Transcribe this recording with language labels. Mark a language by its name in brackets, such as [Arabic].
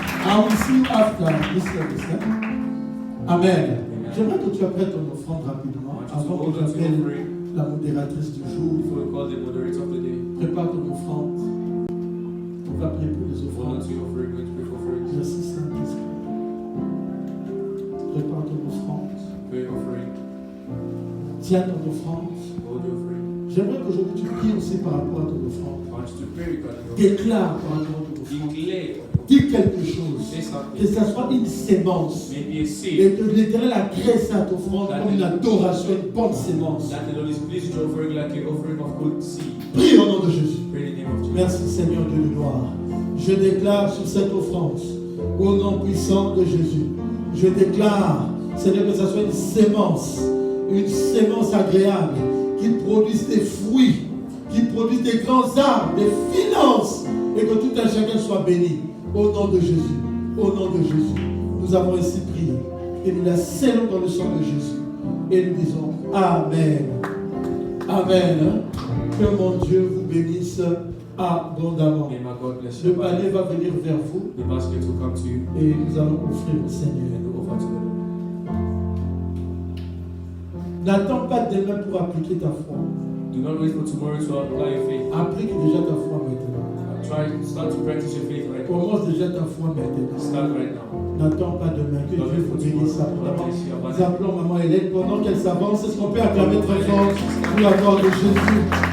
[English] I will see you after this service. Amen. [French] J'aimerais que tu apprennes ton offrande rapidement avant que j'appelle la modératrice du jour. [English] Before we call the moderator of the day, [French] Prépare ton offrande. On va prier pour les [English] Hold on [French] offrandes. [English] to your offering, going to pray for offerings. [French] Merci Saint-Esprit. Prépare ton offrande. [English] Pray your offering. [French] Tiens ton offrande. [English] Hold your offering. [French] J'aimerais qu'aujourd'hui tu pries aussi par rapport à ton offrande. [English] I want you to pray regarding your offering. [French] Déclare par rapport à ton offrande. [English] Declare. [French] Dis quelque chose. [English] Say [French] Que [English] something. [French] ça soit une sémence. [English] Maybe a seed. [French] Et que l'Éternel agresse à ton offrande comme une adoration, une bonne sémence. [English] That the Lord is pleased with your offering like an offering of good seed. [French] Prie au nom de Jésus. [English] Pray in the name of Jesus. [French] Merci Seigneur Dieu de gloire. Je déclare sur cette offrande, au nom puissant de Jésus, je déclare, Seigneur, que ce soit une sémence agréable, qui produise des fruits, qui produise des grands arbres, des finances, et que tout un chacun soit béni. Au nom de Jésus, au nom de Jésus, nous avons ainsi prié, et nous la scellons dans le sang de Jésus, et nous disons Amen. Amen. Que mon Dieu vous bénisse abondamment. [English] May my God bless [French] Le [English] you. [French] panier va venir vers vous [English] The basket will come to you [French] et nous allons offrir au Seigneur. [English] and you offer to the Lord. [French] N'attends pas demain pour appliquer ta foi. [English] Do not wait for tomorrow to apply your faith. [French] Applique déjà ta foi maintenant. [English] Start to practice your faith right now. [French] Commence déjà ta foi maintenant. [English] Start right now. [French] N'attends pas demain. Que Dieu vous bénisse abondamment. Nous appelons Maman Hélène pendant qu'elle s'avance. Est-ce qu'on peut acclamer très fort pour la gloire de Jésus?